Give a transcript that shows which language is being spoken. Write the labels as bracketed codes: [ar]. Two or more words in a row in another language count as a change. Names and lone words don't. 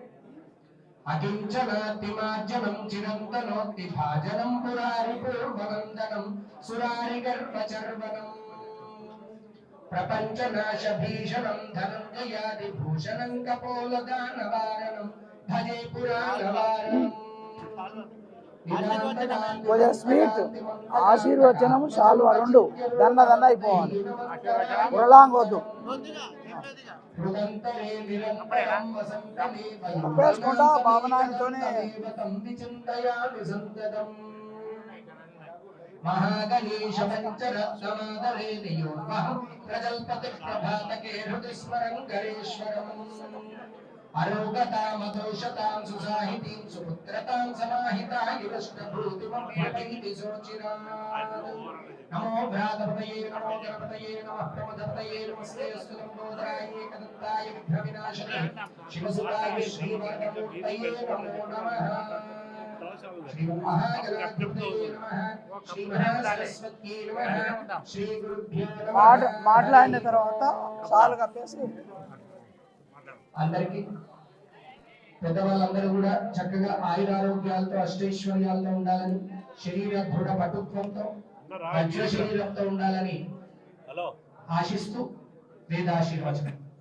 [sa] अकिञ्चनातिमार्जनं चिरन्तनोक्तिभाजनं पुरारिपूर्ववन्दनं सुरारिगर्वचर्वणम् प्रपञ्चनाशभीषणं धनञ्जयादिभूषणं कपोलदानवारणं भजे पुराणवारणम् [te] కొంచెం స్వీట్ ఆశీర్వచనము చాలు రెండు దన్న అయిపోవాలి ఉరలాంగొద్దు అప్పేసుకుంటా బాబనాయనతోనే [sa] महागणेश पंचरत्नमादरे नियोन्महं प्रजल्पति प्रभातके हृदि स्मरं गरेश्वरम् अरोगतामदोषतां सुसाहितीं सुपुत्रतां समाहितायुष्टभूतिमप्यपीति सोचिरात् नमो भ्रातपतये नमो गणपतये नमः प्रमदपतये नमस्ते स्तुलम्बोदराय एकदन्ताय विघ्नविनाशने शिवसुताय श्रीवरदमूर्तये नमो नमः श्री महागणाधिपतये नमः श्री महासरस्वत्यै नमः श्री गुरुभ्यो नमः [te] మాట్లాడిన తర్వాత సాలు కప్పేసి అందరికీ పెద్దవాళ్ళందరూ కూడా చక్కగా ఆయురారోగ్యాలతో అష్టైశ్వర్యాలతో ఉండాలని శరీర దృఢ పటుత్వంతో వజ్ర శరీరంతో ఉండాలని ఆశిస్తూ వేదాశీర్వచనం.